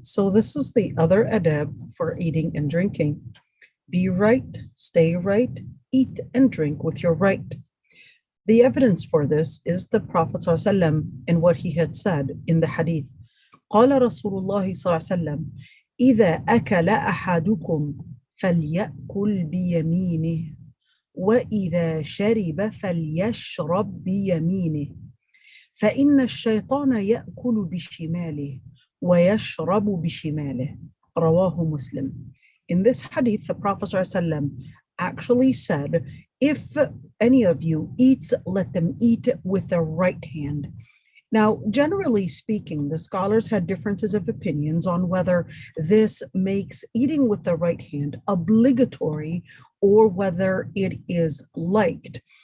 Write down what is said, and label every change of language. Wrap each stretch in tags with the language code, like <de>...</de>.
<en>So this is the other adab for eating and drinking. Be right, stay right, eat and drink with your right. The evidence for this is the Prophet ﷺ and what he had said in the hadith.</en> <ar>قال رسول الله صلى الله عليه وسلم إذا أكل أحدكم فليأكل بيمينه وإذا شرب فليشرب بيمينه فإن الشيطان يأكل بشماله ويشرب بشماله رواه مسلم.</ar> <en>In this hadith, the Prophet ﷺ actually said, if any of you eats, let them eat with their right hand. Now, generally speaking, the scholars had differences of opinions on whether this makes eating with the right hand obligatory or whether it is liked.</en>